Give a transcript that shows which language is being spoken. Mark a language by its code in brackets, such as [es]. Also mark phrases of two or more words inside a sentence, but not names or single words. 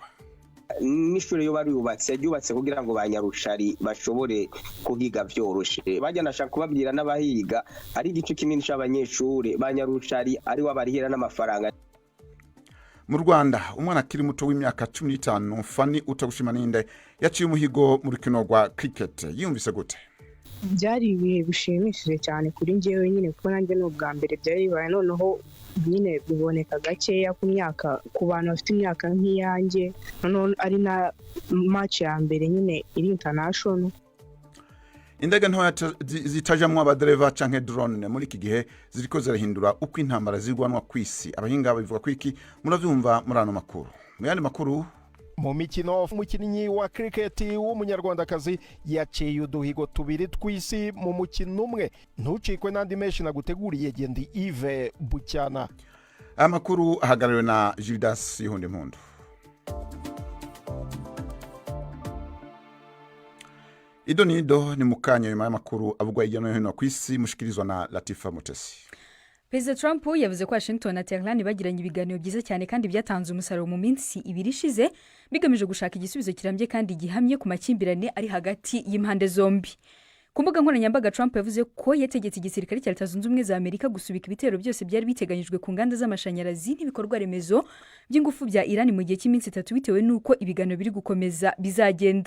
[rn] N'ishure yo bari yubatse kugira ngo banyarushari bashobore kuhiga vyoroshe. Bajya nashaka kubabwira n'abahiga ari igice kinini c'abanyeshure banyarushari ari wabarihera n'amafaranga. [rw] Mu Rwanda, umwana akiri muto w'imyaka 15 Fani Utagushima yaciye umuhigo mu rukino rwa cricket. Yumvise gute? Byari ibihe bishimishije cyane kuri njyewe nyine kuko nanjye n'ubwa mbere byari bibaye, noneho nyine biboneka gakeya ku bantu bafite imyaka nk'iyanjye, noneho ari na match ya mbere nyine iri international. [rn] Indege ntoya zitajamwo abadereva canke drone muri iki gihe ziriko zirahindura uko intambara zirwanwa kw'isi. Abahinga babivuga kwiki muravyumva muri ano makuru. Mu yandi makuru, mu mikino umukinnyi wa cricket w'umunyarwandakazi yaciye uduhigo tubiri tw'isi mu mukino umwe. Ntucikwe n'andi menshi naguteguriye Gendi Yves Bucyana. Amakuru ahagarariwe na Judas Yihundimpundu. Idonido ni mukanya nyuma y'amakuru avugwa hirya no hino kw'isi, mushikirizwa na Latifa Mutesi. [rw] Perezida Trump yavuze ko Washington na Tehran bagiranye ibiganiro byiza cyane kandi byatanze umusaruro mu minsi ibiri ishize, bigamije gushaka igisubizo kirambye kandi gihamye ku makimbirane ari hagati y'impande zombi. Ku mbuga nkoranyambaga, Trump yavuze ko yategetse igisirikare cya Leta Zunze Ubumwe za Amerika gusubika ibitero byose byari biteganyijwe ku nganda z'amashanyarazi n'ibikorwa remezo by'ingufu bya Iran mu gihe cy'iminsi 3 bitewe nuko ibiganiro biri gukomeza bizagenda.